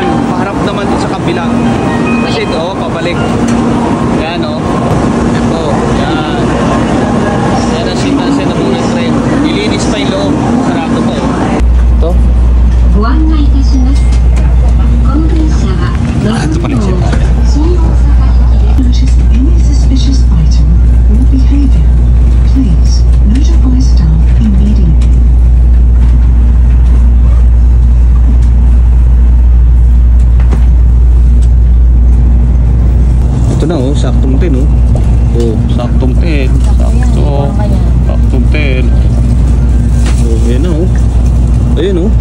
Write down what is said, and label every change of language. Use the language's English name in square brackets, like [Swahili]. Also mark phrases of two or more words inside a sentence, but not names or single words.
[Filipino] Paharap naman dun sa kabila. Kasi ito, pabalik. Yan, o. Ito, yan. Yan ang sintasya na [English] bullet train. [Filipino] Nilinis pa yung loob. Sarado pa, o. Ito. [Japanese] ご案内いたします。この電車は [Filipino] ito pala yung sintasya. [English] Notice any suspicious item or behavior. Please notify staff immediately. [Filipino] Ito na, oh, saktong 10, oh. Oh, saktong 10. Sakto. Saktong 10. Oh, yan na, oh. Ayun, oh.